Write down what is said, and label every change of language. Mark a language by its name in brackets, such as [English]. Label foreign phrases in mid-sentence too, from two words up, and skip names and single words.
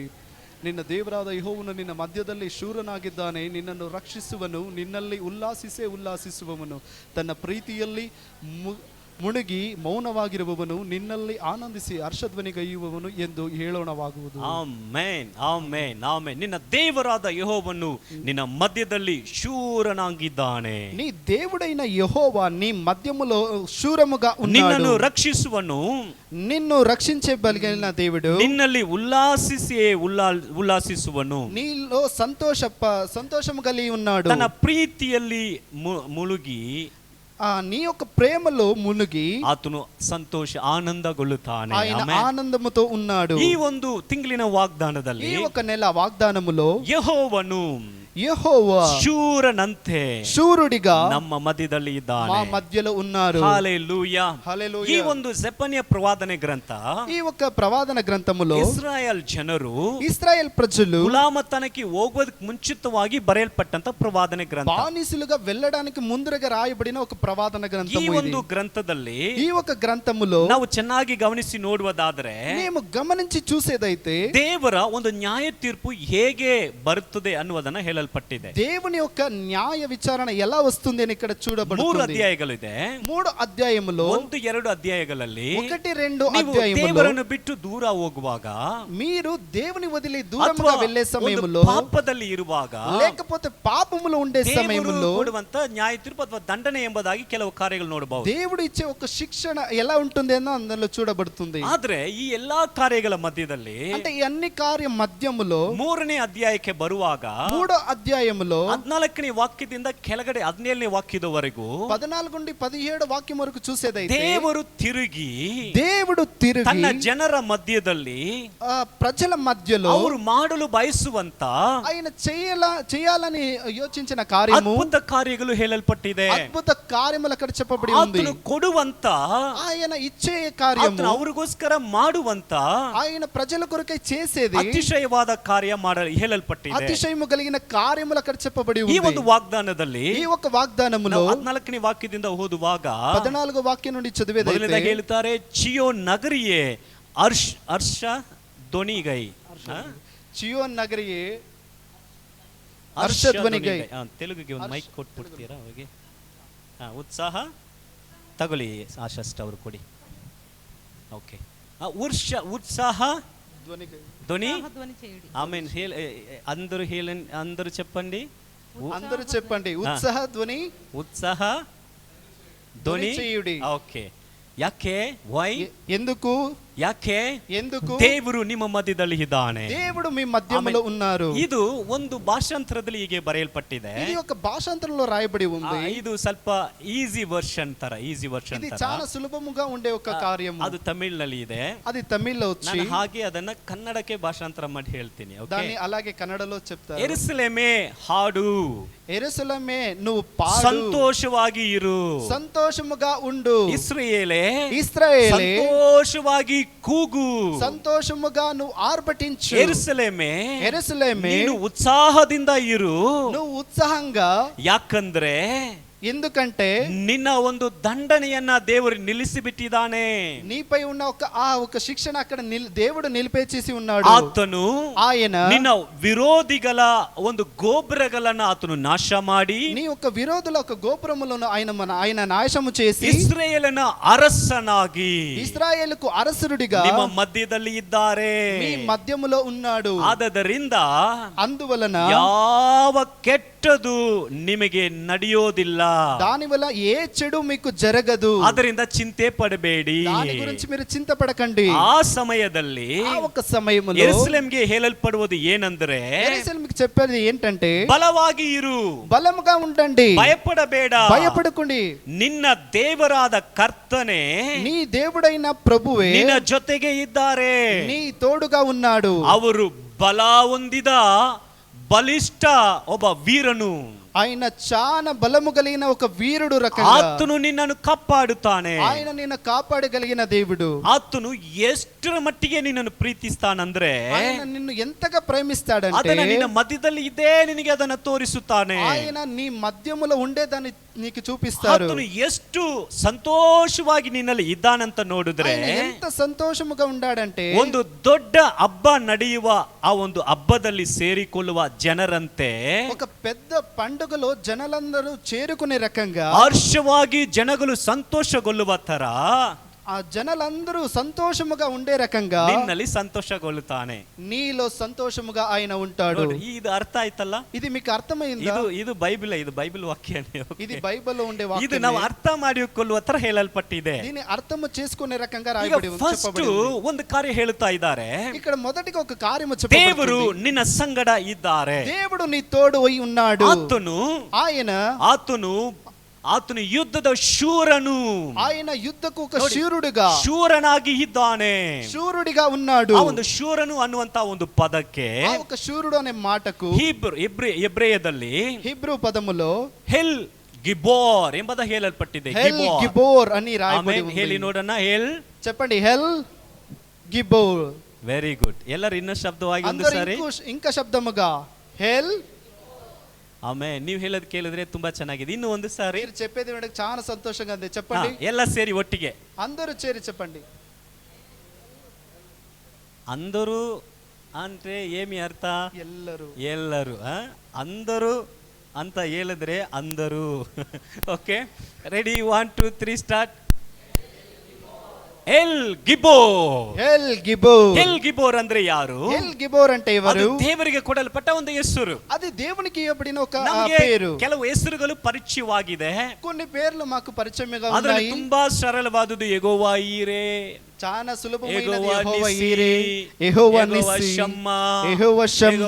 [Kannada] ನಿನ್ನ ದೇವರಾದ ಯೆಹೋವನು ನಿನ್ನ ಮಧ್ಯದಲ್ಲಿ ಶೂರನಾಗಿದ್ದಾನೆ, ನಿನ್ನನ್ನು ರಕ್ಷಿಸುವನು, ನಿನ್ನಲ್ಲಿ ಉಲ್ಲಾಸಿಸುವವನು, ತನ್ನ ಪ್ರೀತಿಯಲ್ಲಿ ಮುಳುಗಿ ಮೌನವಾಗಿರುವವನು, ನಿನ್ನಲ್ಲಿ ಆನಂದಿಸಿ ಹರ್ಷಧ್ವನಿಗೈಯುವವನು ಎಂದು ಹೇಳೋಣವಾಗುವುದು. ಆಮೆನ್, ಆಮೆನ್, ಆಮೆನ್. ನಿನ್ನ ದೇವರಾದ ಯೆಹೋವನು ನಿನ್ನ మధ్యದಲ್ಲಿ శూరనాగిದ್ದಾನೆ. [Telugu] నీ దేవుడైన యెహోవా నీ మధ్యములో శూరముగా ఉన్నాడు. నిన్ను రక్షిಸುವನು, నిన్ను రక్షించగలిగిన దేవుడు, [Kannada] నిన్ನಲ್ಲಿ ఉల్లాసిಸುವನು, [Telugu] నీలో సంతోషము కలిగి ఉన్నాడు. [Kannada] తన ప్రీతిಯಲ್ಲಿ ముಳುగి, [Telugu] నీ యొక్క ప్రేమలో మునిగి [Kannada] ಆತನು ಸಂತೋಷ ಆನಂದಗೊಳ್ಳುತ್ತಾನೆ. [Telugu] ఆయన ఆనందముతో ఉన్నాడు. [Kannada] ಈ ಒಂದು ತಿಂಗಳಿನ ವಾಗ್ದಾನದಲ್ಲಿ, [Telugu] ఈ ఒక నెల వాగ్దానములో [Kannada] ಯೆಹೋವನು [Telugu] యెహోవా [Kannada] ಶೂರನಂತೆ [Telugu] ಶೂರುడిగా [Kannada] ನಮ್ಮ ಮಧ್ಯದಲ್ಲಿ ಇದ್ದಾನೆ, [Telugu] మా మధ్యలో ఉన్నారు. హల్లెలూయా, హల్లెలూయా. ఈ [Kannada] ಒಂದು ಜೆಫನ್ಯ ಪ್ರವಾದನೆ ಗ್ರಂಥ, [Telugu] ఈ ఒక ప్రవాదన గ్రంథములో [Kannada] ಇಸ್ರಾಯೇಲ್ ಜನರು [Telugu] ఇశ్రాయేల్ ప్రజలు [Kannada] గులామతనకి ಹೋಗೋದಕ್ಕೆ ಮುಂಚಿತವಾಗಿ ಬರೆಯಲ್ಪಟ್ಟಂತ ಪ್ರವಾದನೆ ಗ್ರಂಥ, [Telugu] బానిసలుగా వెళ్ళడానికి ముందుగా రాయబడిన ఒక ప్రవాదన [Kannada] ಈ [Telugu] గ్రంథము. [Kannada] ಒಂದು ಗ್ರಂಥದಲ್ಲಿ [Telugu] ఈ ఒక గ్రంథములో [Kannada] ನಾವು ಚೆನ್ನಾಗಿ ಗಮನಿಸಿ ನೋಡುವುದಾದ್ರೆ, [Telugu] మేము గమనించి చూసేదైతే [Kannada] ದೇವರ ಒಂದು ನ್ಯಾಯ ತೀರ್ಪು ಹೇಗೆ ಬರುತ್ತದೆ ಅನ್ನುವುದನ್ನ ಹೇಳಲ್ಪಟ್ಟಿದೆ. [Telugu] దేవుని యొక్క న్యాయ విచారణ ఎలా వస్తుంది అని ఇక్కడ 3 చూడబడుతుంది. [Kannada] ಅಧ್ಯಾಯಗಳಿದೆ. [Telugu] 3 ಅಧ್ಯಾಯములో [Kannada] 1-2 ಅಧ್ಯಾಯಗಳಲ್ಲಿ 1-2 ನೀವು [Telugu] అధ్యాయములో [Kannada] ದೇವರನ್ನು ಬಿಟ್ಟು ದೂರ ಹೋಗುವಾಗ, [Telugu] మీరు దేవుని వదిలి దూరముగా [Kannada] ಅಥವಾ [Telugu] వెళ్ళే [Kannada] ಒಂದು [Telugu] సమయములో, [Kannada] ಪಾಪದಲ್ಲಿ ಇರುವಾಗ, [Telugu] లేకపోతే పాపములో ఉండే [Kannada] ದೇವರು [Telugu] సమయములో [Kannada] ಕೊಡುವಂತ ನ್ಯಾಯ ತೀರ್ಪು ಅಥವಾ ದಂಡನೆ ಎಂಬುದಾಗಿ ಕೆಲವು ಕಾರ್ಯಗಳು ನೋಡಬಹುದು. [Telugu] దేవుడు ఇచ్చే ఒక శిక్షణ ఎలా ఉంటుంది అన్న అందులో చూడబడుతుంది. [Kannada] ಆದ್ರೆ ಈ ಎಲ್ಲಾ ಕಾರ್ಯಗಳ ಮಧ್ಯದಲ್ಲಿ, [Telugu] అంటే ఈ అన్ని కార్య మధ్యములో [Kannada] 3ನೇ ಅಧ್ಯಾಯಕ್ಕೆ ಬರುವಾಗ, [Telugu] 3వ అధ్యాయములో [Kannada] 14ನೇ ವಾಕ್ಯದಿಂದ ಕೆಳಗಡೆ 17ನೇ ವಾಕ್ಯದವರೆಗೂ [Telugu] 14 నుండి 17 వాక్యం వరకు చూసేదైతే, [Kannada] ದೇವರು తిరిగి [Telugu] తన [Kannada] ಜನರ ಮಧ್ಯದಲ್ಲಿ [Telugu] ప్రజల మధ్యలో [Kannada] ಅವರು ಮಾಡಲು ಬಯಸುವಂತ [Telugu] ఆయన చేయాలని యోచించిన కార్యము, [Kannada] ಅದ್ಭುತ ಕಾರ್ಯಗಳು ಹೇಳಲ್ಪಟ್ಟಿದೆ. [Telugu] అద్భుత కార్యములు అక్కడ చెప్పబడి ఉంది. [Kannada] ಆತನು ಕೊಡುವಂತ, [Telugu] ఆయన ఇచ్చే కార్యము, [Kannada] ಆತನು ಅವರಿಗೋಸ್ಕರ ಮಾಡುವಂತ [Telugu] ఆయన ప్రజల కొరకై చేసేది [Kannada] ಅತಿಶಯವಾದ ಕಾರ್ಯ ಹೇಳಲ್ಪಟ್ಟಿದೆ. [Telugu] అతిశయము కలిగిన కార్యములు అక్కడ చెప్పబడి [Kannada] ಈ [Telugu] ఉంది. [Kannada] ಒಂದು ವಾಗ್ದಾನದಲ್ಲಿ [Telugu] ఈ ఒక వాగ్దానములో [Kannada] 14ನೇ ವಾಕ್ಯದಿಂದ ಓದುವಾಗ [Telugu] 14వ వాక్యం నుండి చదివేదైతే [Kannada] ಮೊದಲನೇದಾಗಿ ಹೇಳ್ತಾರೆ, ಚಿಯೋನ್ ನಗರಿಯೇ ಹರ್ಷ ಧ್ವನಿಗೈ. ಚಿಯೋನ್ ನಗರಿಯೇ ಹರ್ಷ ಧ್ವನಿಗೈ. ತೆಲುಗಿಗೆ ಒಂದು ಮೈಕ್ ಕೊಟ್ಬಿಡ್ತೀರಾ ಅವಾಗೆ? ಉತ್ಸಾಹ ತಗೊಳ್ಳಿ, ಆಶಸ್ಟ್ ಅವರು ಕೊಡಿ. ಓಕೆ, [Telugu] ఉత్సాహ ధ్వని. ఆమెన్. అందరూ చెప్పండి, అందరూ చెప్పండి, ఉత్సాహ ధ్వని, ఉత్సాహ ಧ್ವನಿ చేయుడి. [Kannada] ಓಕೆ. ಯಾಕೆ? ವೈ? [Telugu] ఎందుకు? [Kannada] ಯಾಕೆ? [Telugu] ఎందుకు? [Kannada] ದೇವರು ನಿಮ್ಮ ಮಧ್ಯದಲ್ಲಿ ಇದ್ದಾನೆ. [Telugu] దేవుడు మీ మధ్యలో ఉన్నారు. [Kannada] ಇದು ಒಂದು ಭಾಷಾಂತರದಲ್ಲಿ ಹೀಗೆ ಬರೆಯಲ್ಪಟ್ಟಿದೆ. [Telugu] ఇది ఒక భాషాంతరంలో రాయబడి ఉంది. [Kannada] ಇದು ಸ್ವಲ್ಪ [English] easy version [Kannada] ತರ, [Telugu] ఇది చాలా సులభముగా ఉండే ఒక కార్యము. [Kannada] ಅದು ತಮಿಳಿನಲ್ಲಿ ಇದೆ, [Telugu] అది తమిళ్లో వచ్చి, [Kannada] ನಾನು ಹಾಗೆ ಅದನ್ನ ಕನ್ನಡಕ್ಕೆ ಭಾಷಾಂತರ ಮಾಡಿ ಹೇಳ್ತೀನಿ. [Telugu] దాన్ని అలాగే కన్నడలో చెప్తారు. [Kannada] ಯೆರೂಸಲೇಮೇ ಹಾಡು, [Telugu] యెరూషలేమే నువ్వు పాడు, [Kannada] ಸಂತೋಷವಾಗಿ ಇರು, [Telugu] సంతోషముగా ఉండు. [Kannada] ಇಸ್ರಾಯೇಲೇ ಸಂತೋಷವಾಗಿ ಕೂಗು, [Telugu] సంతోషముగా నువ్వు ఆర్భటించు. [Kannada] ಯೆರೂಸಲೇಮೇ ನೀನು ಉತ್ಸಾಹದಿಂದ ಇರು, [Telugu] నువ్వు ఉత్సాహంగా. [Kannada] ಯಾಕಂದ್ರೆ [Telugu] ఎందుకంటే [Kannada] ನಿನ್ನ ಒಂದು ದಂಡನೆಯನ್ನ ದೇವರು ನಿಲ್ಲಿಸಿಬಿಟ್ಟಿದ್ದಾನೆ. [Telugu] నీపై ఉన్న ఒక శిక్షణ అక్కడ దేవుడు నిలిపేచేసి ఉన్నాడు. [Kannada] ಆತನು [Telugu] ఆయన [Kannada] ನಿನ್ನ ವಿರೋಧಿಗಳ ಒಂದು ಗೋಪುರಗಳನ್ನು ಆತನು ನಾಶ ಮಾಡಿ, [Telugu] నీ యొక్క విరోధుల ఒక గోపురములను ఆయన నాశము చేసి, [Kannada] ಇಸ್ರಾಯೇಲಿನ ಅರಸನಾಗಿ, [Telugu] ఇశ్రాయేలుకు అరసురుడిగా [Kannada] ನಿಮ್ಮ ಮಧ್ಯದಲ್ಲಿ ಇದ್ದಾರೆ, [Telugu] మీ మధ్యములో ఉన్నాడు. [Kannada] ಆದದರಿಂದ [Telugu] అందువలన [Kannada] ಯಾವ ಕೆಟ್ಟದು ನಿಮಗೆ ನಡೆಯೋದಿಲ್ಲ, [Telugu] దాని వల్ల ఏ చెడు మీకు జరగదు. [Kannada] ಅದರಿಂದ ಚಿಂತೆ ಪಡಬೇಡಿ, [Telugu] దాని గురించి మీరు చింతపడకండి. [Kannada] ಆ ಸಮಯದಲ್ಲಿ [Telugu] ఆ ఒక సమయములో [Kannada] ಯೆರೂಸಲೇಮಿಗೆ ಹೇಳಲ್ಪಡುವುದು ಏನಂದ್ರೆ, [Telugu] యెరూషలేముకి చెప్పేది ఏంటంటే, [Kannada] ಬಲವಾಗಿ ಇರು, [Telugu] బలముగా ఉండండి, [Kannada] ಭಯಪಡಬೇಡ, [Telugu] భయపడకండి. [Kannada] ನಿನ್ನ ದೇವರಾದ ಕರ್ತನೇ, [Telugu] నీ దేవుడైన ప్రభువే [Kannada] ನಿನ್ನ ಜೊತೆಗೆ ಇದ್ದಾರೆ, [Telugu] నీ తోడుగా ఉన్నాడు. [Kannada] ಅವರು ಬಲ ಹೊಂದಿದ ಬಲಿಷ್ಠ ಒಬ್ಬ ವೀರನು, [Telugu] ఆయన చాలా బలము కలిగిన ఒక వీరుడు రకంగా [Kannada] ಆತನು ನಿನ್ನನ್ನು ಕಾಪಾಡುತ್ತಾನೆ. [Telugu] ఆయన నిన్ను కాపాడగలిగిన దేవుడు. [Kannada] ಆತನು ಎಷ್ಟರ ಮಟ್ಟಿಗೆ ನಿನ್ನನ್ನು ಪ್ರೀತಿಸ್ತಾನಂದ್ರೆ [Telugu] ఆయన నిన్ను ఎంతగా ప్రేమిస్తాడంటే [Kannada] ಅದನ್ನ ನಿನ್ನ ಮಧ್ಯದಲ್ಲಿ ಇದೇ ನಿನಗೆ ಅದನ್ನ ತೋರಿಸುತ್ತಾನೆ. [Telugu] ఆయన నీ మధ్యములో ఉండేదాన్ని నీకు చూపిస్తారు. [Kannada] ಆತನು ಎಷ್ಟು ಸಂತೋಷವಾಗಿ ನಿನ್ನಲ್ಲಿ ಇದ್ದಾನಂತ ನೋಡಿದ್ರೆ [Telugu] ఆయన ఎంత సంతోషముగా ఉండాడంటే [Kannada] ಒಂದು ದೊಡ್ಡ ಹಬ್ಬ ನಡೆಯುವ ಆ ಒಂದು ಹಬ್ಬದಲ್ಲಿ ಸೇರಿಕೊಳ್ಳುವ ಜನರಂತೆ [Telugu] ఒక పెద్ద పండుగలో జనాలందరూ చేరుకునే రకంగా [Kannada] ಹರ್ಷವಾಗಿ ಜನಗಳು ಸಂತೋಷಗೊಳ್ಳುವ ತರ [Telugu] ఆ జనాలందరూ సంతోషముగా ఉండే రకంగా [Kannada] ನಿನ್ನಲ್ಲಿ ಸಂತೋಷಗೊಳ್ಳುತ್ತಾನೆ. [Telugu] నీలో సంతోషముగా ఆయన ఉంటాడు. [Kannada] ನೋಡಿ, ಇದು ಅರ್ಥ ಆಯ್ತಲ್ಲ? [Telugu] ఇది మీకు అర్థమైందా? [Kannada] ಇದು ಬೈಬಲ್, ಇದು ಬೈಬಲ್ ವಾಕ್ಯನೇ. [Telugu] ఇది బైబిల్లో ఉండే [Kannada] ಇದು [Telugu] వాక్యం. [Kannada] ನಾವು ಅರ್ಥ ಮಾಡಿಕೊಳ್ಳುವ ತರ ಹೇಳಲ್ಪಟ್ಟಿದೆ. [Telugu] దీన్ని అర్థం చేసుకునే రకంగా [Kannada] ಈಗ [Telugu] రాయబడి [Kannada] ಫಸ್ಟ್ ಒಂದು ಕಾರ್ಯ ಹೇಳುತ್ತಾ ಇದ್ದಾರೆ. [Telugu] ఇక్కడ మొదటిగా ఒక కార్యము చెప్పబడుతుంది. [Kannada] ದೇವರು ನಿನ್ನ ಸಂಗಡ ಇದ್ದಾರೆ. [Telugu] దేవుడు నీ తోడు అయి ఉన్నాడు. [Kannada] ಆತನು ಯುದ್ಧದ ಶೂರನು. [Telugu] ఆయన యుద్ధకు ఒక శూరుడుగా [Kannada] ಶೂರನಾಗಿ ಇದ್ದಾನೆ. [Telugu] శూరుడిగా ఉన్నాడు. [Kannada] ಆ ಒಂದು ಶೂರನು ಅನ್ನುವಂತ ಒಂದು ಪದಕ್ಕೆ [Telugu] ఆ ఒక శూరుడు అనే మాటకు [Kannada] ಹೆಬ್ರೆಯದಲ್ಲಿ [Telugu] హీబ్రూ పదములో [Kannada] ಹೆಲ್ ಗಿಬೋರ್ ಎಂಬುದ ಹೇಳಲ್ಪಟ್ಟಿದೆ. [Telugu] హెల్ గిబోర్ అని రాయబడి ఉంది. [Kannada] ಹೇಳಿ ನೋಡೋಣ. ಹೆಲ್ [Telugu] చెప్పండి, హెల్ గిబోర్. [English] very good. [Kannada] ಎಲ್ಲರೂ ಇನ್ನೂ ಶಬ್ದವಾಗಿ ಒಂದು ಸಾರಿ [Telugu] ఇంకా శబ్దముగా హెల్. [Kannada] ಆಮೇಲೆ ನೀವು ಹೇಳೋದು ಕೇಳಿದ್ರೆ ತುಂಬಾ ಚೆನ್ನಾಗಿದೆ. ಇನ್ನು ಒಂದು ಸಾರಿ [Telugu] మీరు చెప్పేది వినడానికి చాలా సంతోషంగా ఉంది. చెప్పండి, [Kannada] ಎಲ್ಲ ಸೇರಿ ಒಟ್ಟಿಗೆ [Telugu] అందరూ చేరి చెప్పండి. అందరూ అంటే ఏమి అర్థ? [Kannada] ಎಲ್ಲರೂ. ಎಲ್ಲರೂ అందరూ ಅಂತ ಹೇಳಿದ್ರೆ అందరూ. [English] okay, ready, 1 2 3 start. [Kannada] ಎಲ್ ಗಿಬೋರ್. [Telugu] హెల్ గిబోర్. [Kannada] ಎಲ್ ಗಿಬೋರ್ ಅಂದ್ರೆ ಯಾರು? [Telugu] హెల్ గిబోర్ అంటే ఎవరు? [Kannada] ಅದು ದೇವರಿಗೆ ಕೊಡಲ್ಪಟ್ಟ ಒಂದು ಹೆಸರು. [Telugu] అది దేవునికి ఇవ్వబడిన ఒక [Kannada] ನಮಗೆ [Telugu] పేరు. [Kannada] ಕೆಲವು ಹೆಸರುಗಳು ಪರಿಚಯವಾಗಿದೆ. [Telugu] కొన్ని పేర్లు మాకు పరిచయంగా [Kannada] ಅದರಲ್ಲಿ [Telugu] ఉన్నాయి. [Kannada] ತುಂಬಾ ಸರಳವಾದುದು ಯೆಹೋವಾ ಈರೆ, [Telugu] చాలా సులభమైనది యెహోవా యెహోవా నిస్సి, ఈరే, యెహోవా యెహోవా నిస్సి, షమ్మా, యెహోవా షమ్మా,